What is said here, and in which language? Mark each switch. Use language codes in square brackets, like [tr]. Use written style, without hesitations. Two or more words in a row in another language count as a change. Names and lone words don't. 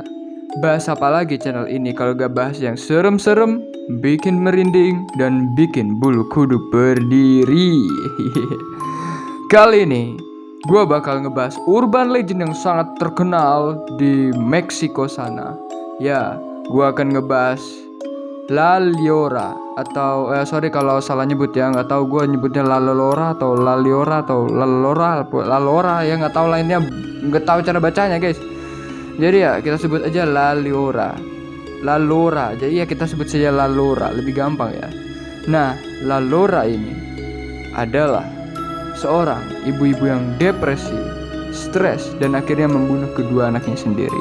[id] Bahas apa lagi channel ini kalau gak bahas yang serem-serem, bikin merinding, dan bikin bulu kuduk berdiri. Kali ini, gua bakal ngebahas [en] urban legend [id] yang sangat terkenal di Meksiko sana. Ya, gua akan ngebahas La Llora atau sorry kalau salah nyebut ya, nggak tahu gue nyebutnya La Llora atau La Llora atau La Llora La Llora ya, nggak tahu lainnya, nggak tahu cara bacanya guys. Jadi ya kita sebut aja La Llora, La Llora. Jadi ya kita sebut saja La Llora, lebih gampang ya. Nah, La Llora ini adalah seorang ibu-ibu yang depresi, stres, dan akhirnya membunuh kedua anaknya sendiri.